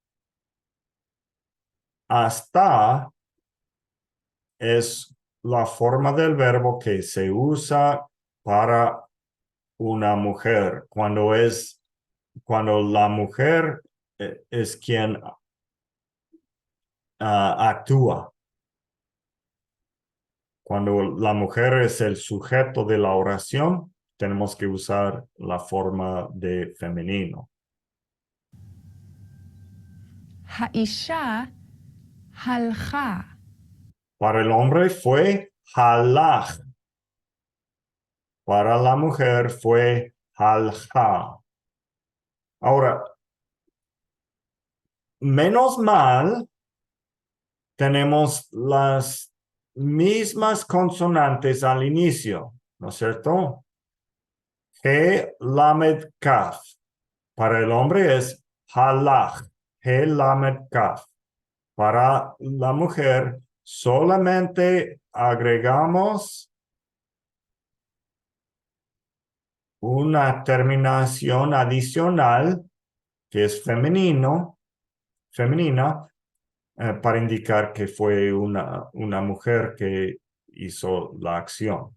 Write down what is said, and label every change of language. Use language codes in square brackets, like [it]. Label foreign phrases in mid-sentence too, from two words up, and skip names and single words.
[es] Hasta es la forma del verbo que se usa para una mujer cuando la mujer es quien actúa. Cuando la mujer es el sujeto de la oración, tenemos que usar la forma de femenino. [he] האישה הלכה. [es] Para el hombre fue halach. Para la mujer fue halja. Ahora, menos mal, tenemos las mismas consonantes al inicio, ¿no es cierto? [he] הא למד כף. [es] Para el hombre es halach. [he] הא למד כף. [es] Para la mujer solamente agregamos una terminación adicional que es femenina, para indicar que fue una mujer que hizo la acción.